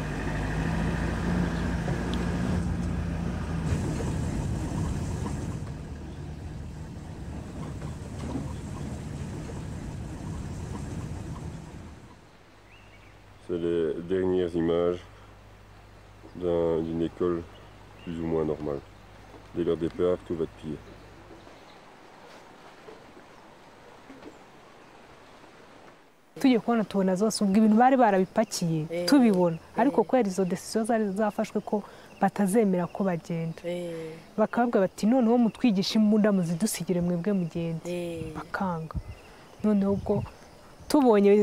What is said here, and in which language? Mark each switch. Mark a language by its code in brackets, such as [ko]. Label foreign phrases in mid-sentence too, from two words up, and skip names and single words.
[fr] C'est les dernières images d'une école plus ou moins normale. Dès leur départ, tout va de pire. [rw] tugiye kubona tubona zose ubwo ibintu bari barabipakiye tubibona ariko kwera izo decision zari zafashwe ko batazemera ko bagenda bakababwa bati noneho mutwigisha imbunda muzidusigire mwebwe mugende bakanga noneho ubwo tubonye